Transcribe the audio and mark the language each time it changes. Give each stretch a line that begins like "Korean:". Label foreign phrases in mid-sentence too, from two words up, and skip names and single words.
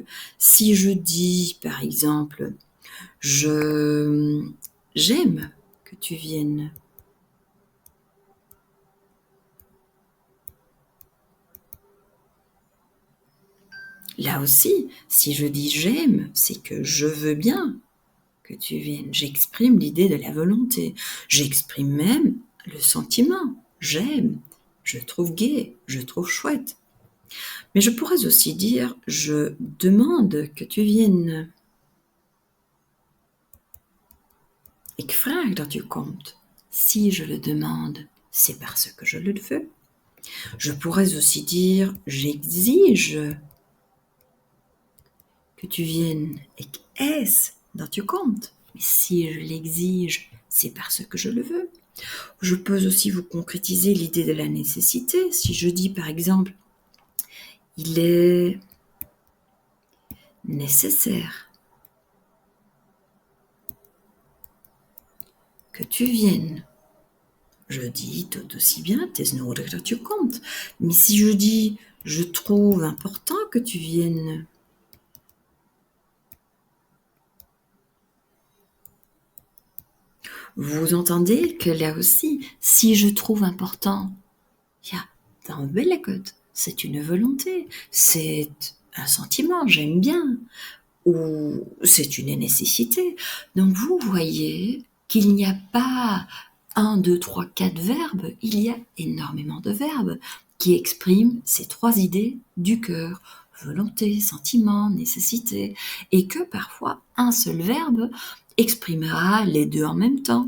French: Si je dis par exemple j'aime que tu viennes, là aussi, si je dis j'aime, c'est que je veux bien que tu viennes. J'exprime l'idée de la volonté. J'exprime même le sentiment. J'aime, je trouve gai, je trouve chouette. Mais je pourrais aussi dire je demande que tu viennes.
Dutch: Ik vraag dat u komt.
French: Si je le demande, c'est parce que je le veux. Je pourrais aussi dire j'exige que tu viennes.
Dutch: Ik eis dat u komt.
French: Mais si je l'exige, c'est parce que je le veux. Je peux aussi vous concrétiser l'idée de la nécessité. Si je dis par exemple, il est nécessaire que tu viennes. Je dis tout aussi bien,
Dutch: het is nodig dat je komt.
French: Mais si je dis, je trouve important que tu viennes, vous entendez que là aussi, si je trouve important,
Dutch: ja, dan wil ik het.
French: C'est une volonté, c'est un sentiment, j'aime bien, ou c'est une nécessité. Donc vous voyez qu'il n'y a pas 1, 2, 3, 4 verbes, il y a énormément de verbes qui expriment ces 3 idées du cœur, volonté, sentiment, nécessité, et que parfois un seul verbe exprimera les 2 en même temps.